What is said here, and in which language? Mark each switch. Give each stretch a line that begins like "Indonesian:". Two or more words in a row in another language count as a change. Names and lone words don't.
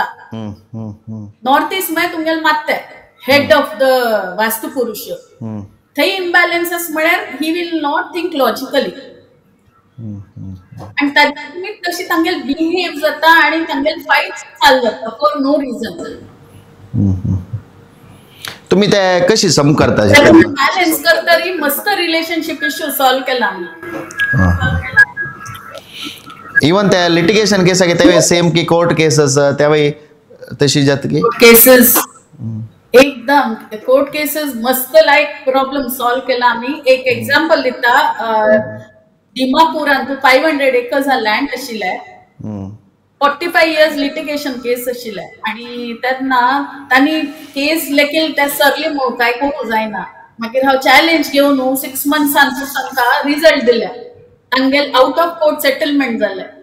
Konkani: नॉर्थ ईस्ट म्हळ्यार तुमगेले मात्ते
English: head of the Vastu Purush
Konkani: थंय इम्बॅलन्स म्हळ्यार
English: he will not think logically
Konkani: आणि तातूंत तशी तांगेल बिहेव जाता आणि तांगेल फायट चालू जाता
English: for no reason.
Konkani: तुम्ही ते कशी सम करता बॅलन्स करतरी मस्त
English: relationship issue
Konkani: सॉल्व केला आम्ही. इवन त्या
English: litigation case
Konkani: तेवे सेम की
English: court cases
Konkani: तेवे तशी जात की केसेस एकदम
English: court cases
Konkani: मस्त लायक प्रॉब्लेम सॉल्व केला आम्ही. एक एक्झाम्पल दिता दिमापुरांत 500
English: acres land
Konkani: आशिल्ले 45 years
English: litigation case
Konkani: आशिल्ले आणि तेन्ना तांणी केस लेखील ते सरली म्हणून काय करूं जायना. मागीर हांव चॅलेंज घेवन 6 months तांकां रिझल्ट दिले तांगेल
English: out of court settlement
Konkani: जाले.